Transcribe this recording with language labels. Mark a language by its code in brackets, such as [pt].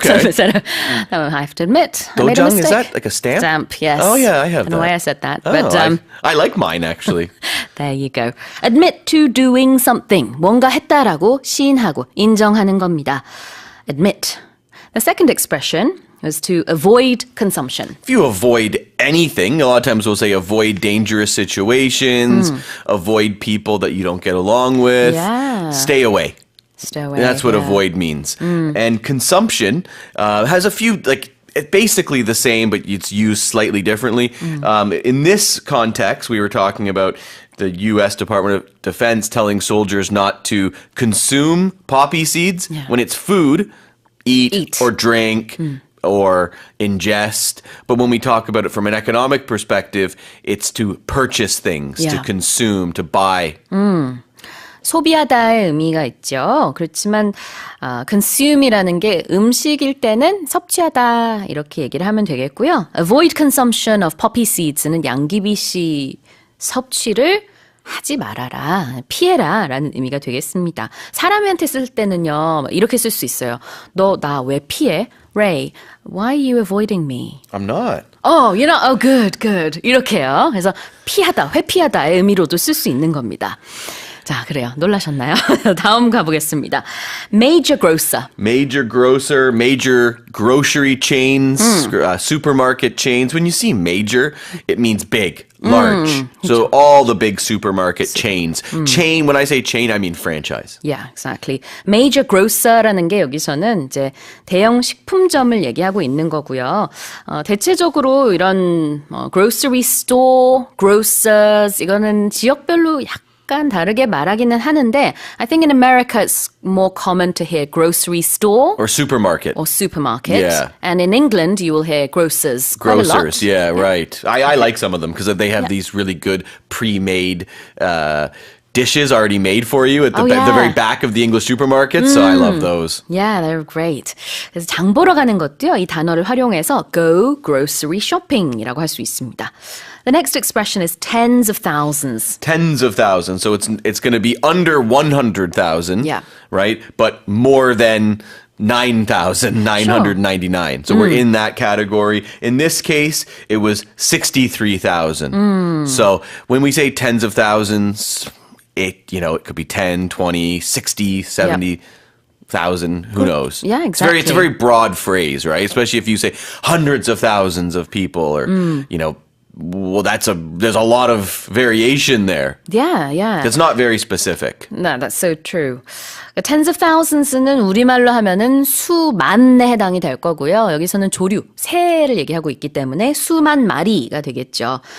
[en] So instead of, I have to admit, I made a Dojang, mistake. is that like a stamp? Stamp, yes. Oh, yeah, I have I don't know that. why I said that, Oh, but I like mine, actually. there you go. Admit to doing something. [ko] 뭔가 했다라고 시인하고 인정하는 겁니다. [en] Admit. The second expression is to avoid consumption. If you avoid anything, a lot of times we'll say avoid dangerous situations, avoid people that you don't get along with, Yeah. stay away. Stay away. That's what yeah. avoid means. And consumption has a few, it's basically the same, but it's used slightly differently. In this context, we were talking about the U.S. Department of Defense telling soldiers not to consume poppy seeds. Yeah. When it's food, eat. Or drink. Or ingest. But when we talk about it from an economic perspective, it's to purchase things, to Yeah. consume, to buy. [ko] 소비하다의 의미가 있죠. 그렇지만 consume이라는 게 음식일 때는 섭취하다 이렇게 얘기를 하면 되겠고요. [en] Avoid consumption of poppy seeds [ko] 는 양귀비 씨 섭취를 하지 말아라, 피해라 라는 의미가 되겠습니다. 사람한테 쓸 때는요, 이렇게 쓸 수 있어요. 너 나 왜 피해? [en] Ray, why are you avoiding me? I'm not. Oh, good. [ko] 이렇게요. 그래서 피하다, 회피하다의 의미로도 쓸 수 있는 겁니다. 자, 그래요. 놀라셨나요? 다음 가보겠습니다. [en] Major grocer. Major grocer, major grocery chains, supermarket chains. When you see major, it means big, large. So all the big supermarket chains. Chain, when I say chain, I mean franchise. Yeah, exactly. [ko] Major grocer라는 게 여기서는 이제 대형 식품점을 얘기하고 있는 거고요. 대체적으로 이런 grocery store, grocers 이거는 지역별로 약간 다르게 말하기는 하는데 [en] I think in America it's more common to hear grocery store Or supermarket. or supermarket. Yeah. And in England you will hear grocers quite a lot. Grocers, yeah, right. I like some of them because they have these really good pre-made dishes already made for you at the, Oh, the yeah. very back of the English supermarket. So I love those. Yeah, they're great. [ko] 그래서 장 보러 가는 것도요, 이 단어를 활용해서 [en] go grocery shopping [ko] 이라고 할 수 있습니다. [en] The next expression is tens of thousands. Tens of thousands. So it's going to be under 100,000, Yeah. right? But more than 9,999. So we're in that category. In this case, it was 63,000. So when we say tens of thousands, it could be 10, 20, 60, 70. Thousand, who knows? Yeah, exactly. It's a very broad phrase, right? Especially if you say hundreds of thousands of people, or well, there's a lot of variation there. Yeah. It's not very specific. No, that's so true. [ko] Tens of thousands는 우리말로 하면은 수만에 해당이 될 거고요. 여기서는 조류, 새를 얘기하고 있기 때문에 수만 마리가 되겠죠.